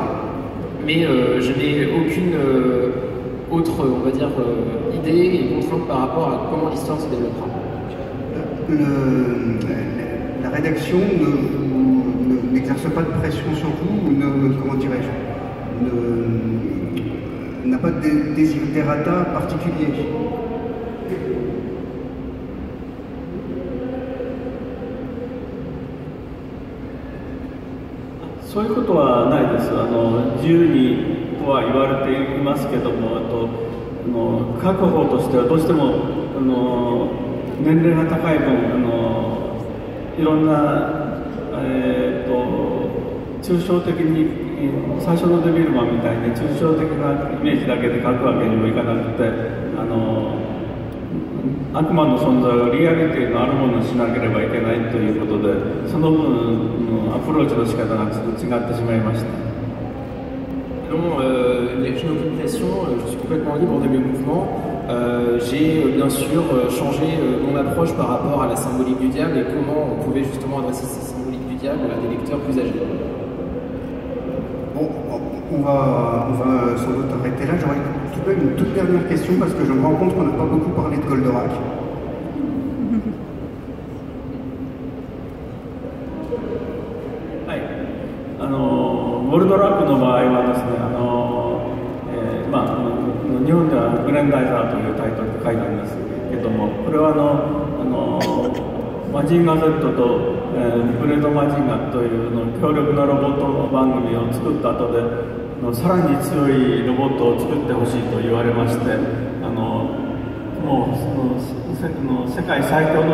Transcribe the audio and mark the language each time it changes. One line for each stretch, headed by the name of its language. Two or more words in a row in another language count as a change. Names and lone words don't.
French: Mais je n'ai aucune autre, on va dire, idée et contrainte par rapport à comment l'histoire se développera. La rédaction n'exerce pas de pression sur vous, comment dirais-je, n'a pas de desiderata particulier.
Japanese: そういうことはないです。自由にとは言われていますけども、書く方としてはどうしても年齢が高い分いろんな、抽象的に最初のデビルマンみたいに抽象的なイメージだけで書くわけにもいかなくて、悪魔の存在をリアリティのあるものにしなければいけないということで、その分アプローチの仕方が違ってしまいました。
French: Non, je n'ai aucune pression, je suis complètement libre de mes mouvements. J'ai bien sûr changé mon approche par rapport à la symbolique du diable et comment on pouvait justement adresser cette symbolique du diable à des lecteurs plus âgés. Bon, on va sans doute arrêter là. J'aurais tout de même une toute dernière question parce que je me rends compte qu'on n'a pas beaucoup parlé de Goldorak.
Japanese: Goldorak の場合はですね、日本ではグレンダイザーというタイトルで書いてありますけども、これはマジンガ Z と、ブレードマジンガという強力なロボット番組を作った後でさらに強いロボットを作ってほしいと言われまして、もう世界最強の